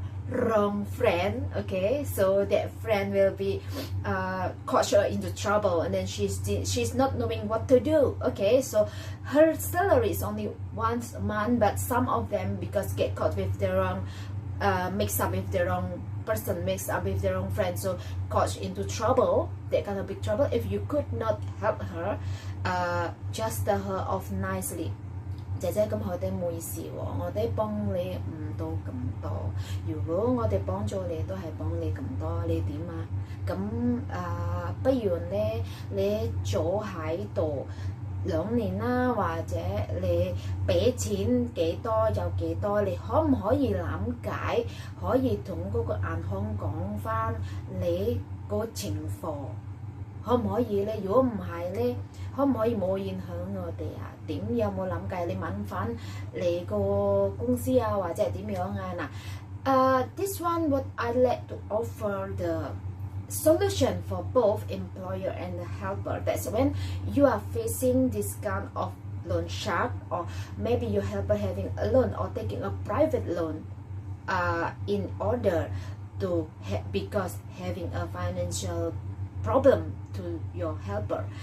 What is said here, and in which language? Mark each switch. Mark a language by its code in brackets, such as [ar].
[en] wrong friend, okay, so that friend will be caught her into trouble, and then she's not knowing what to do, okay, so her salary is only once a month, but some of them, because get caught with the wrong mixed up with the wrong person, mixed up with the wrong friend, so caught into trouble, that kind of big trouble. If you could not help her, just tell her off nicely. [yue] 姐姐，咁我哋冇意思喎，我哋幫你唔到咁多。如果我哋幫咗你，都係幫你咁多，你點啊？咁不如咧，你坐喺度2年啦，或者你俾錢幾多有幾多，你可唔可以諗解？可以同嗰個銀行講翻你個情況，可唔可以咧？如果唔係咧，可唔可以冇影響我哋啊？點有冇諗計？你問翻你個公司啊，或者係點樣啊？ [en] 嗱，this one what I like to offer the solution for both employer and the helper. That's when you are facing this kind of loan shark, or maybe your helper having a loan or taking a private loan in order to because having a financial problem to your helper.